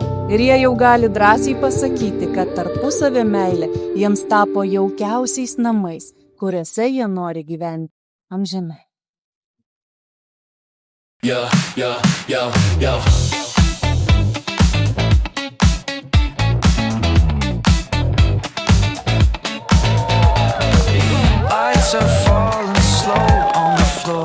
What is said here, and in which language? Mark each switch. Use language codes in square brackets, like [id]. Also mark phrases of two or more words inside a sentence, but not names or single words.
[lt] Ir jie jau gali drąsiai pasakyti, kad tarpusavio meilė jiems tapo jaukiausiais namais, kuriuose jie nori gyventi amžinai. [en] Yo, yo, yo, yo. Lights are falling slow on the floor.